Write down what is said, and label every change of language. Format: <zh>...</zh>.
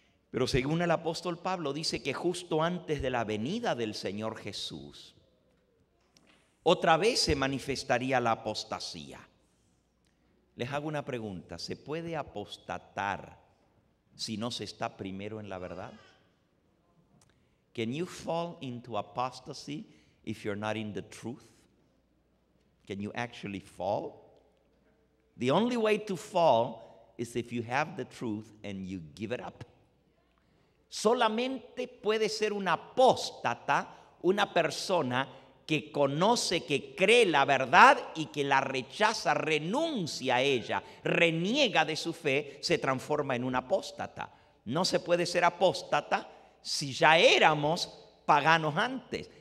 <es>Pero según el apóstol Pablo dice que justo antes de la venida del Señor Jesús, otra vez se manifestaría la apostasía. Les hago una pregunta: ¿se puede apostatar si no se está primero en la verdad?</es> <en>Can you fall into apostasy if you're not in the truth? Can you actually fall? The only way to fall is if you have the truth and you give it up.</en> <es>Solamente puede ser un apóstata una persona que conoce, que cree la verdad y que la rechaza, renuncia a ella, reniega de su fe, se transforma en un apóstata. No se puede ser apóstata si ya éramos paganos antes.</es>